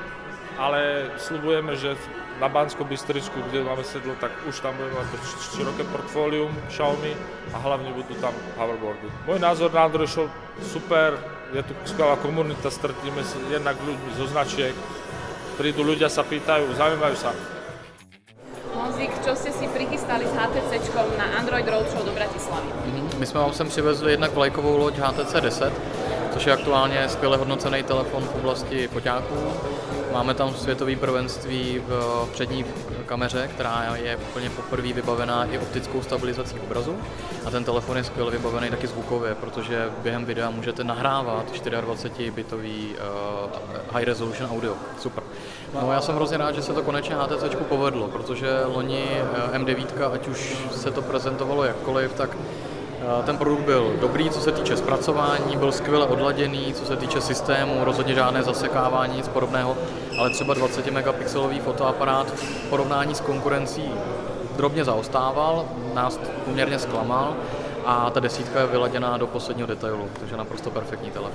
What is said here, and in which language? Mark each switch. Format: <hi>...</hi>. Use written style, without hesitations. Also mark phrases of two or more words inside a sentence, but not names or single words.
<sk>Ale sľubujeme, že na Banskobystricku, kde máme sedlo, tak už tam budeme mať široké portfólium Xiaomi a hlavne budú tam hoverboardy. Môj názor na Android Show super, je tu skvelá komunita, stretneme sa jednak ľuďmi zo značiek, prídu ľudia, sa pýtajú, zaujímajú sa. Honzik, čo ste si prichystali s HTCčkom na Android Roadshow do Bratislavy?</sk> <cs>My jsme vám sem přivezli jednak vlajkovou loď HTC 10, což je aktuálně skvěle hodnocený telefon v oblasti foťáků. Máme tam světové prvenství v přední kameře, která je úplně poprvé vybavená i optickou stabilizací obrazu. A ten telefon je skvěle vybavený taky zvukově, protože během videa můžete nahrávat 24-bitový</cs> <en>high resolution audio.</en> <cs>Super. No já jsem hrozně rád, že se to konečně HTCčku povedlo, protože loni M9, ať už se to prezentovalo jakkoliv, tak ten produkt byl dobrý, co se týče zpracování, byl skvěle odladěný, co se týče systému, rozhodně žádné zasekávání, nic podobného, ale třeba 20 megapixelový fotoaparát v porovnání s konkurencí drobně zaostával, nás poměrně zklamal a ta desítka je vyladěná do posledního detailu, takže naprosto perfektní telefon.</cs>